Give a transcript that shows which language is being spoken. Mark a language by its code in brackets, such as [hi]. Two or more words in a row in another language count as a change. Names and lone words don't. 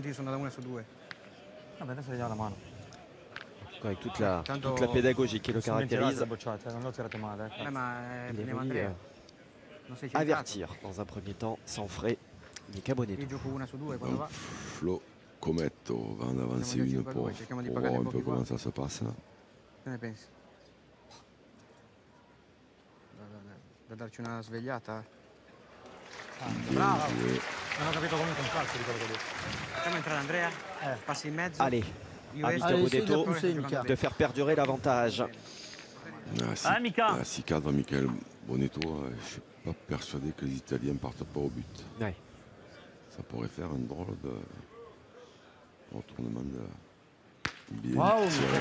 [fr] Avec toute la pédagogie qui le caractérise. Avertir dans un premier temps sans frais Mika Bonetto. Flo Cometto va en avancer une pour voir un peu comment ça se passe. [it] Da darci una svegliata. Bravo! Non ho capito comunque un calcio di quello che ho detto. Facciamo entrare Andrea, passi in mezzo. [fr] Allez, à Mika Bonetto de faire perdurer l'avantage. Mika. Si cadre Michael Bonetto, je ne suis pas persuadé que les Italiens ne partent pas au but. Ouais. Ça pourrait faire un drôle de retournement de bien tiré.